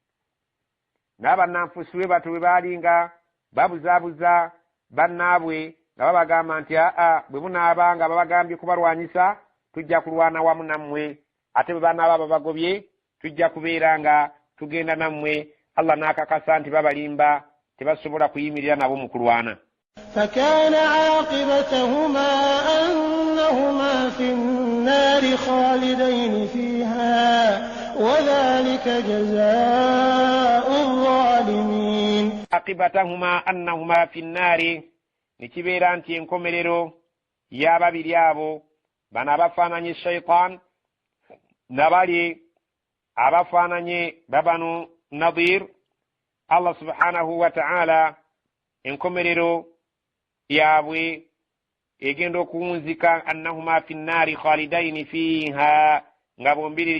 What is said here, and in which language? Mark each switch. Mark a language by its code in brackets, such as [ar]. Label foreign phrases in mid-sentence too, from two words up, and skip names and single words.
[lg] N'abannanfuusi bwe batyo bwe baali nga babuzaabuza bannaabwe nga babagamba nti bwe munaabanga babagambye kubalwanyisa tujja kulwana wamu nammwe, ate bwe banaaba babagobye tujja kubeera nga tugenda nammwe. Allah n'akakasa nti babalimba, tebasobola kuyimirira nabo mu kulwana. [ar] فكان عاقبتهما أنهما في النار خالدين فيها وذلك جزاء الظالمين. عاقبتهما أنهما في النار [lg] nikibeera nti enkomerero y'ababiri abo bano abafaananye shaitan nabali abafaananye babanu Nadir, [ar] الله سبحانه وتعالى [lg] enkomerero yaabwe egenda okuwunzika [ar] أنهما في النار خالدين فيها, [lg] nga bombiriri